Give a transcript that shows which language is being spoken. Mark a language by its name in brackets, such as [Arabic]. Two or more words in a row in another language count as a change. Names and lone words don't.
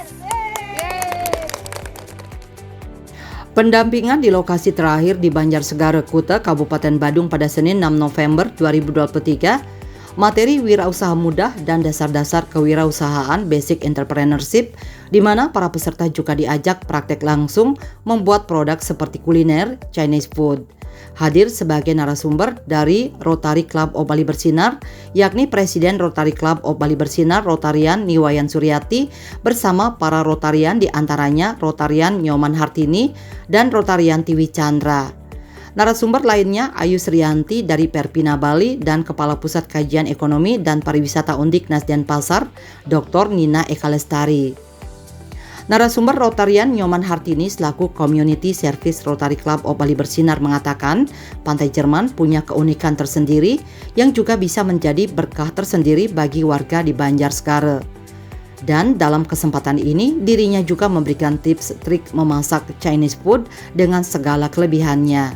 [Indonesian] Pendampingan di lokasi terakhir di Banjarsegara Kuta, Kabupaten Badung pada Senin 6 November 2023, materi wirausaha mudah dan dasar-dasar kewirausahaan [English] basic entrepreneurship, [Indonesian] di mana para peserta juga diajak praktek langsung membuat produk seperti kuliner, [English] Chinese food. [Indonesian] Hadir sebagai narasumber dari Rotary Club of Bali Bersinar, yakni Presiden Rotary Club of Bali Bersinar, Rotarian Niwayan Suryati, bersama para Rotarian diantaranya Rotarian Nyoman Hartini dan Rotarian Tiwi Chandra. Narasumber lainnya Ayu Srianti dari Perpina Bali dan Kepala Pusat Kajian Ekonomi dan Pariwisata Undiknas Denpasar, Dr. Nina Eka Lestari. Narasumber Rotarian Nyoman Hartini selaku Community Service Rotary Club of Bali Bersinar mengatakan Pantai Jerman punya keunikan tersendiri yang juga bisa menjadi berkah tersendiri bagi warga di Banjarsegara. Dan dalam kesempatan ini dirinya juga memberikan tips trik memasak [English] Chinese food [Indonesian] dengan segala kelebihannya.